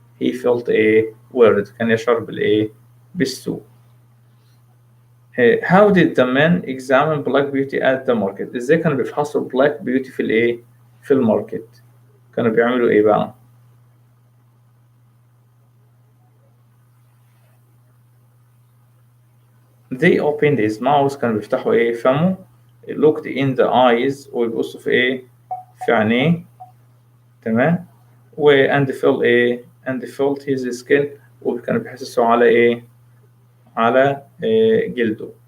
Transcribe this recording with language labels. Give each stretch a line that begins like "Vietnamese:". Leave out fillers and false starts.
English: he felt worried.
Arabic: كان يشعر بالسوء.
English: How did the men examine black beauty at the market؟
Arabic: ازاي كانوا بيفحصوا black beauty في الايه؟ في الماركت. كانوا بيعملوا ايه بقى؟
English: They opened his mouth.
Arabic: كانوا بيفتحوا ايه؟ فمه.
English: Looked in the eyes.
Arabic: ويبصوا في ايه؟ في عينيه. تمام.
English: and felt
Arabic: ايه؟
English: and felt his skin.
Arabic: وكانوا بيحسسوا على ايه؟ على جلده.